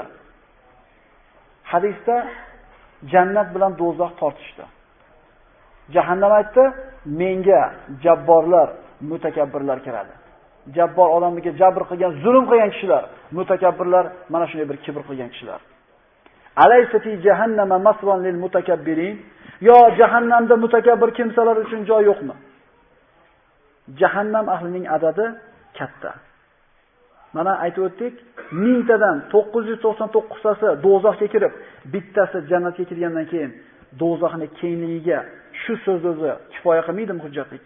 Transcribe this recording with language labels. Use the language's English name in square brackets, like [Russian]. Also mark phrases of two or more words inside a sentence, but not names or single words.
[Uzbek] Hadisda jannat bilan do'zax tortishdi. Jahannam aytdi, menga jabborlar, mutakabbirlar kiradi. Jabbor odamga jabr qilgan, zulm qilgan kishilar, mutakabbirlar mana shunday bir kibr qilgan kishilar. [Arabic] أليس في جهنم مثوى للمتكبرين? [Uzbek] Yo jahannamda mutakabbir kimsalar uchun joy yo'qmi? Jahannam ahlining adadi katta. Mana aytib o'tdik, 1000 tadan 999 tasi do'zaxga kirib, bittasi jannatga kirgandan keyin do'zaxning kengligiga shu so'z o'zi kifoya qilmaydimi hujjatlikka?